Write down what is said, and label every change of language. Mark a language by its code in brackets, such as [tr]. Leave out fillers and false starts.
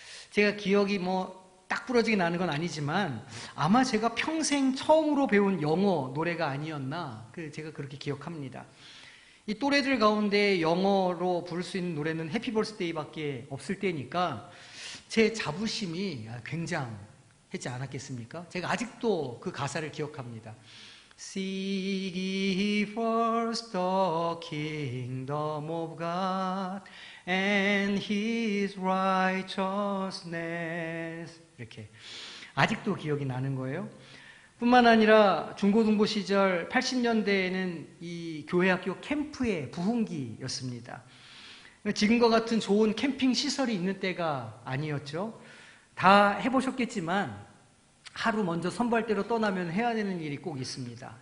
[ko] 제가 기억이 딱 부러지게 나는 건 아니지만, 아마 제가 평생 처음으로 배운 영어 노래가 아니었나, 제가 그렇게 기억합니다. 이 또래들 가운데 영어로 부를 수 있는 노래는 해피 버스데이밖에 없을 때니까 제 자부심이 굉장하지 않았겠습니까? 제가 아직도 그 가사를 기억합니다. [en] Seek ye first the kingdom of God and His righteousness. [ko] 이렇게 아직도 기억이 나는 거예요. 뿐만 아니라 중고등부 시절 80년대에는 이 교회학교 캠프의 부흥기였습니다. 지금과 같은 좋은 캠핑 시설이 있는 때가 아니었죠. 다 해보셨겠지만 하루 먼저 선발대로 떠나면 해야 되는 일이 꼭 있습니다.